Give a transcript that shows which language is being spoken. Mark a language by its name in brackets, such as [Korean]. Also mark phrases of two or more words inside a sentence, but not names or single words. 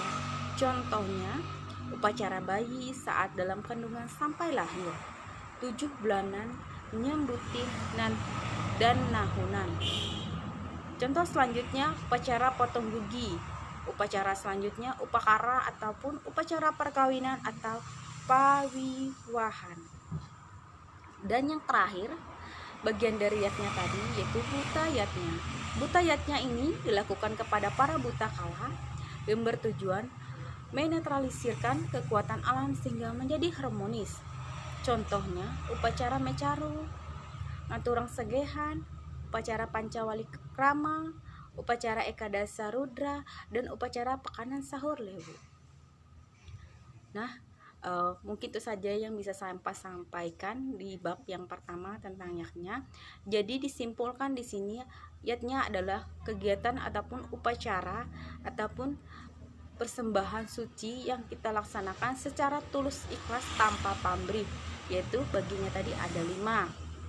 [Indonesian] Contohnya, upacara bayi saat dalam kandungan sampai lahir, 7 bulanan, nyembuti dan nahunan. Contoh selanjutnya, upacara potong gigi. Upacara selanjutnya, upakara ataupun upacara perkawinan atau pawiwahan. Dan yang terakhir, bagian dari yatnya tadi yaitu buta yatnya. Buta yatnya ini dilakukan kepada para buta kala yang bertujuan menetralisirkan kekuatan alam sehingga menjadi harmonis. Contohnya, upacara mecaru, ngaturang segehan, upacara pancawali krama, upacara ekadasa rudra, dan upacara pekanan sahur lewu. Nah, mungkin itu saja yang bisa saya sampaikan di bab yang pertama tentang yatnya. Jadi disimpulkan di sini, yatnya adalah kegiatan ataupun upacara ataupun persembahan suci yang kita laksanakan secara tulus ikhlas tanpa pamrih, yaitu baginya tadi ada 5.